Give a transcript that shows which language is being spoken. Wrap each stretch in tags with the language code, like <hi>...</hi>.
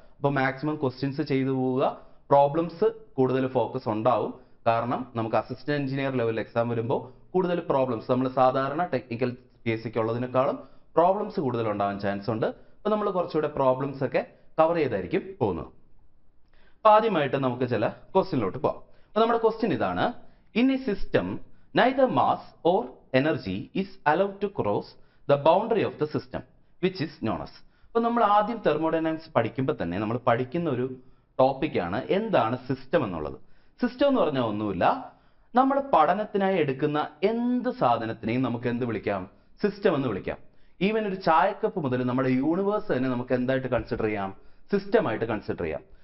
<ml>അപ്പോൾ maximum questions ചെയ്തു പോവുക. പ്രോബ്ലംസ് കൂടുതൽ ഫോക്കസ് ഉണ്ടാവും, കാരണം നമുക്ക് അസിസ്റ്റന്റ് എഞ്ചിനീയർ ലെവൽ എക്സാം വരുമ്പോൾ കൂടുതൽ പ്രോബ്ലംസ് നമ്മൾ സാധാരണ ടെക്നിക്കൽ പി എസ് സിക്ക് ഉള്ളതിനേക്കാളും പ്രോബ്ലംസ് കൂടുതൽ ഉണ്ടാവാൻ ചാൻസ് ഉണ്ട്. അപ്പോൾ നമ്മൾ കുറച്ചുകൂടെ പ്രോബ്ലംസ് ഒക്കെ കവർ ചെയ്തായിരിക്കും പോകുന്നത്. അപ്പോൾ ആദ്യമായിട്ട് നമുക്ക് ചില ക്വസ്റ്റ്യനിലോട്ട് പോകാം. അപ്പോൾ നമ്മുടെ ക്വസ്റ്റ്യൻ ഇതാണ്:</ml> <en>In a system neither mass or energy is allowed to cross the boundary of the system which is known as.</en> <ml>അപ്പോൾ നമ്മൾ ആദ്യം തെർമോഡൈനാമിക്സ് പഠിക്കുമ്പോൾ തന്നെ നമ്മൾ പഠിക്കുന്ന ഒരു ടോപ്പിക്കാണ് എന്താണ് സിസ്റ്റം എന്നുള്ളത്. സിസ്റ്റം എന്ന് പറഞ്ഞാൽ ഒന്നുമില്ല, നമ്മൾ പഠനത്തിനായി എടുക്കുന്ന എന്ത് സാധനത്തിനെയും നമുക്ക് എന്ത് വിളിക്കാം, സിസ്റ്റം എന്ന് വിളിക്കാം. ഈവൻ ഒരു ചായക്കപ്പ് മുതൽ നമ്മുടെ യൂണിവേഴ്സ് തന്നെ നമുക്ക് എന്തായിട്ട് കൺസിഡർ ചെയ്യാം, സിസ്റ്റമായിട്ട് കൺസിഡർ ചെയ്യാം.</ml>